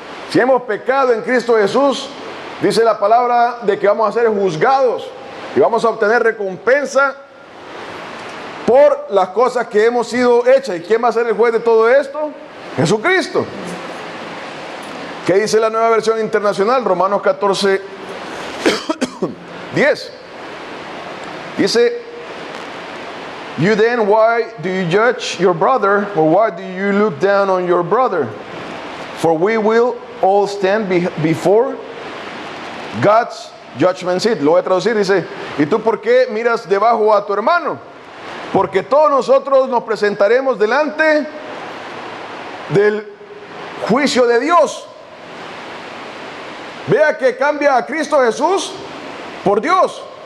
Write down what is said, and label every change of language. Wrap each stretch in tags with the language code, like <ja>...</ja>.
<es>Si hemos pecado en Cristo Jesús, dice la palabra de que vamos a ser juzgados y vamos a obtener recompensa por las cosas que hemos sido hechas. ¿Y quién va a ser el juez de todo esto? Jesucristo. ¿Qué dice la Nueva Versión Internacional? Romanos 14, 10. Dice,</es> <en>you then, why do you judge your brother, or why do you look down on your brother? For we will all stand before God's judgment seat.</en> <es>Lo voy a traducir, dice, ¿y tú por qué miras debajo a tu hermano? Porque todos nosotros nos presentaremos delante del juicio de Dios. Vea que cambia a Cristo Jesús por Dios.</es>